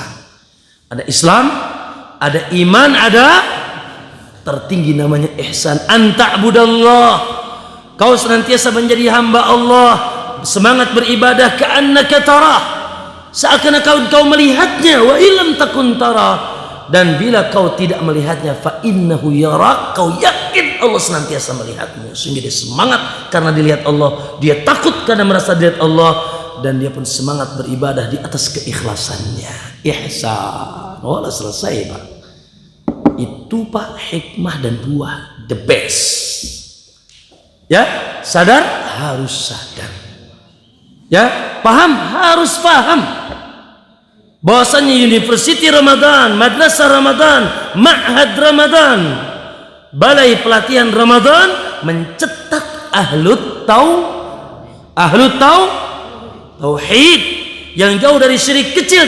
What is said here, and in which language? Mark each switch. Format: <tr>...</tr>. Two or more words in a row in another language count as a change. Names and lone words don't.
<id>Ada Islam, ada iman, ada tertinggi namanya ihsan. Anta'budallah, kau senantiasa menjadi hamba Allah, semangat beribadah,</id> <ar>كأنك تراه,</ar> <id>seakan-akan kau melihatnya,</id> <ar>وإن لم تكن تراه,</ar> <id>Dan bila kau tidak melihatnya,</id> <ar>فإنه يراك,</ar> <id>kau yakin Allah senantiasa melihatmu. Sehingga dia semangat karena dilihat Allah, dia takut karena merasa dilihat Allah, dan dia pun semangat beribadah di atas keikhlasannya. Ihsan. Wala selesai, Pak. Itu Pak hikmah dan buah</id> <en>the best.</en> <id>Ya, sadar harus sadar. Ya, paham harus paham. Bahwasanya University Ramadan, Madrasah Ramadan, Ma'had Ramadan, Balai Pelatihan Ramadan mencetak tauhid yang jauh dari syirik kecil.</id>